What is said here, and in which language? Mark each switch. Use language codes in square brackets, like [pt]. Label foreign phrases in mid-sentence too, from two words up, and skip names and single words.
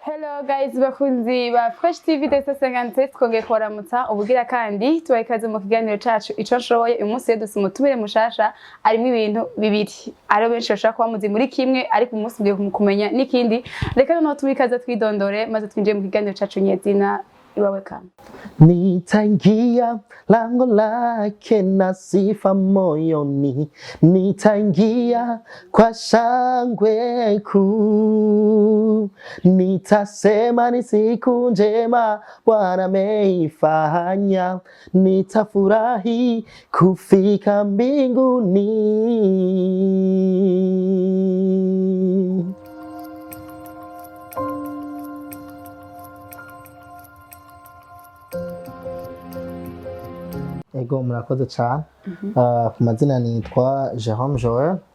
[en] Hello guys, [rn] bakunzi ba Fresh TV Desa 57 twongeye kubaramutsa ubugira kandi tubaye ikaze mu kiganiro cacu ico nshoboye uyu munsi duse umutumire mushasha arimo ibintu bibiri ari benshi bashaka kuba muzi muri kimwe ariko umunsi ngiye kumenya n'ikindi reka noneho tumikaze twidondore maze twinjiye mu kiganiro cacu nyezina iwawe kama [sw] Nitaingia lango lake na sifa moyoni, nitaingia kwa shangwe kuu, nitasema ni siku njema Bwana ameifanya, nitafurahi kufika mbinguni. [rn] Ego murakoze cyane. Ku mazina nitwa Jérôme Joël.